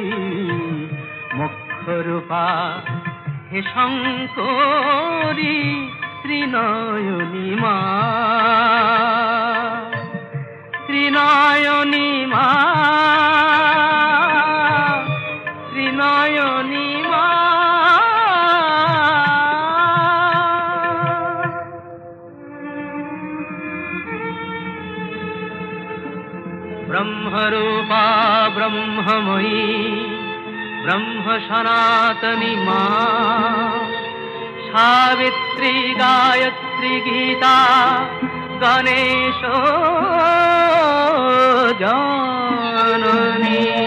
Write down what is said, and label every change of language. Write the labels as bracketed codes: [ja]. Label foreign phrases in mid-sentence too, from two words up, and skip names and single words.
[bn] মোক্ষরূপা হে শঙ্করী, ত্রিনয়নী মা, ত্রিনয়নী মা, ত্রিনয়নী মা। [hi] ब्रह्मरूपा ब्रह्ममयी, ब्रह्म सनातनी माँ, सावित्री गायत्री गीता गणेश जननी।